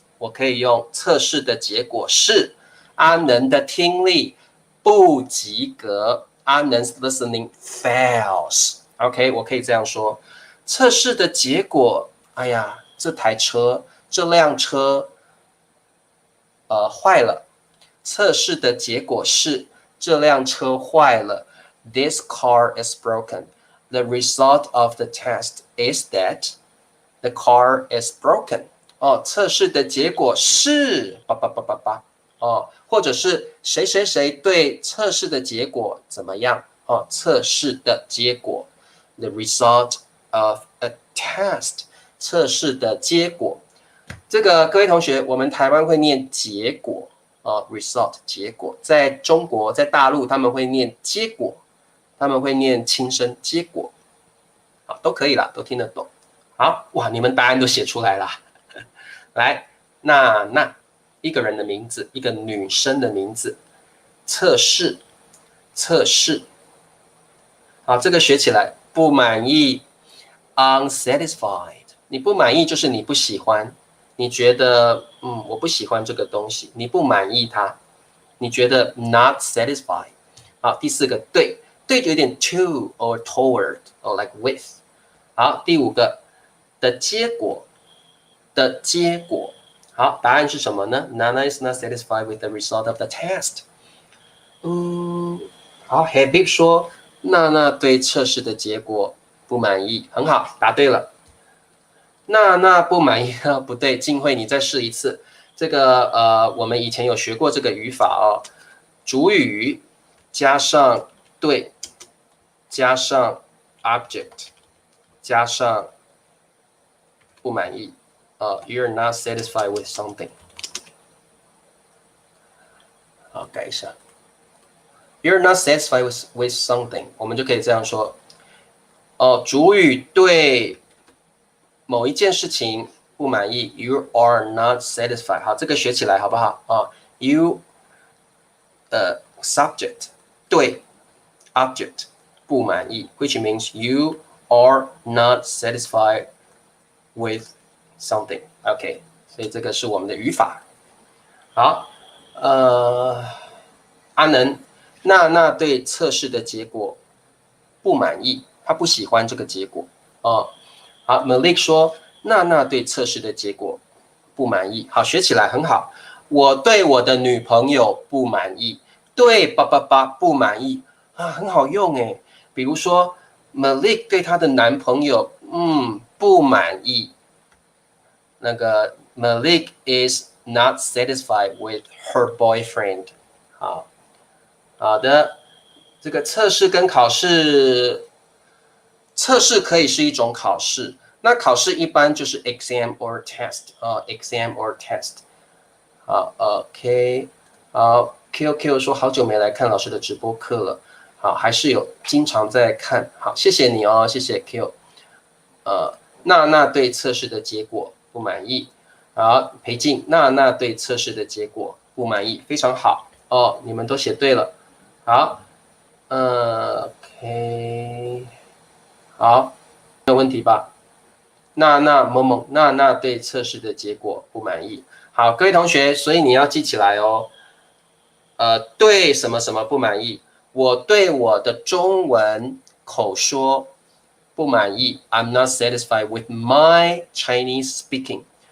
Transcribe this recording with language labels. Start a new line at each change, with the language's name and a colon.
Chinese: 我可以用测试的结果是阿能的听力不及格 ，
English: Anand's listening fails。
Chinese: OK， 我可以这样说。测试的结果，哎呀，这辆车，坏了。测试的结果是这辆车坏了。
English: This car is broken. The result of the test is that the car is broken.
Chinese: 哦，测试的结果是哦，或者是谁谁谁对测试的结果怎么样？哦，测试的结果 ，
English: the result of a test，
Chinese: 测试的结果。这个各位同学，我们台湾会念结果result 结果，在中国在大陆他们会念结果，他们会念轻声结果。好，都可以啦，都听得懂。好，哇，你们答案都写出来了。来，那一个人的名字，一个女生的名字，测试，测试。好，这个学起来，不满意 ，unsatisfied。你不满意就是你不喜欢，你觉得我不喜欢这个东西，你不满意它，你觉得
English: not satisfied。
Chinese: 好，第四个对，对就有点
English: to or toward or like with。
Chinese: 好，第五个的结果的结果。好，答案是什么呢
English: ？Nana is not satisfied with the result of the test。
Chinese: 好 ，Habib 说娜娜对测试的结果不满意，很好，答对了。娜娜不满意不对，静慧你再试一次。这个我们以前有学过这个语法哦，主语加上对，加上 object， 加上不满意。
English: You're not satisfied with something。
Chinese: 好，改一下。
English: You're not satisfied with something，
Chinese: 我们就可以这样说。主语对某一件事情不满意 ，
English: You are not satisfied。
Chinese: 好，这个学起来好不好？You subject 对 object 不满意 ，
English: which means you are not satisfied with something。
Chinese: OK， 所以这个是我们的语法。好，阿能，娜对测试的结果不满意，他不喜欢这个结果。好 ，Malik 说娜对测试的结果不满意。好，学起来很好。我对我的女朋友不满意，对不满意很好用诶。比如说 Malik 对她的男朋友不满意。
English: 那个 Malik is not satisfied with her boyfriend。
Chinese: 好的，这个测试跟考试，测试可以是一种考试，那考试一般就是
English: exam or test exam or test。
Chinese: 好 ，OK， 好 ，QQ 说好久没来看老师的直播课了，好，还是有经常在看，好，谢谢你哦，谢谢 Q。娜对测试的结果不满意，好，裴静，娜对测试的结果不满意，非常好哦，你们都写对了，好，OK， 好，没有问题吧？娜对测试的结果不满意。好，各位同学，所以你要记起来哦。对什么什么不满意？我对我的中文口说不满意。
English: I'm not satisfied with my Chinese speaking。